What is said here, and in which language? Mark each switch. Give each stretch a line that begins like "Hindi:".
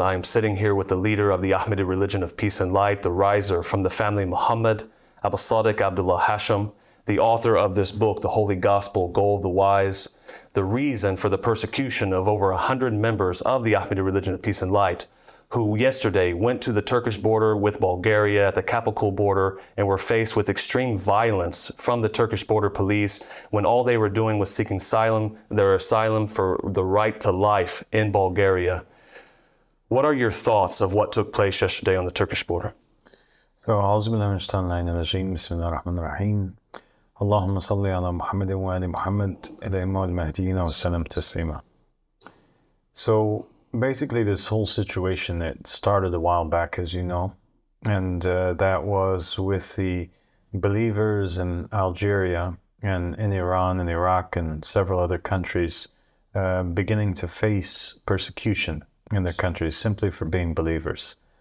English: I am sitting here with the leader of the Ahmadi religion of peace and light, the riser from the family Muhammad, Abu Sadiq Abdullah Hashim, the author of this book, The Holy Gospel, Goal of the Wise, the reason for the persecution of over 100 members of the Ahmadi religion of peace and light, who yesterday went to the Turkish border with Bulgaria at the Kapakul border and were faced with extreme violence from the Turkish border police when all they were doing was seeking their asylum for the right to life in Bulgaria. What are your thoughts of what took place yesterday on the Turkish border?
Arabic: So, أعوذ بالله من الشيطان الرجيم بسم الله الرحمن الرحيم اللهم صل على محمد وآل محمد الأئمة المهديين والسلام تسليما.
English: So basically this whole situation, it started a while back, as you know, and that was with the believers in Algeria and in Iran and Iraq and several other countries beginning to face persecution in their countries simply for being believers.